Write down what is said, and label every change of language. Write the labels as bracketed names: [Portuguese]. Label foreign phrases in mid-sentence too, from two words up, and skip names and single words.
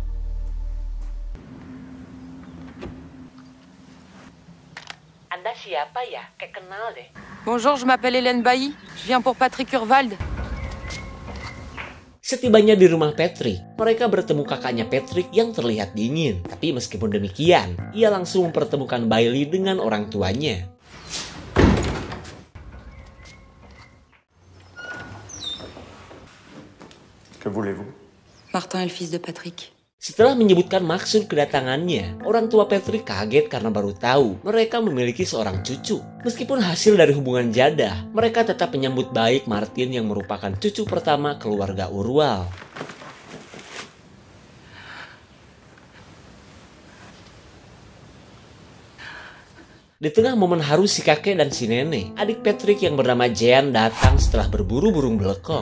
[Indonesian] Anda siapa apa ya? Kayak kenal deh. [French] Bonjour, je m'appelle Hélène Bailly. Je viens pour Patrick Urwald. [Indonesian] Setibanya di rumah Patrick, mereka bertemu kakaknya Patrick yang terlihat dingin. Tapi meskipun demikian, ia langsung mempertemukan Bailey dengan orang tuanya. [French] Que voulez-vous? Martin est le fils de Patrick. [Indonesian] Setelah menyebutkan maksud kedatangannya, orang tua Patrick kaget karena baru tahu mereka memiliki seorang cucu. Meskipun hasil dari hubungan jadah, mereka tetap menyambut baik Martin yang merupakan cucu pertama keluarga Urwald. Di tengah momen haru si kakek dan si nenek, adik Patrick yang bernama Jean datang setelah berburu burung belekok.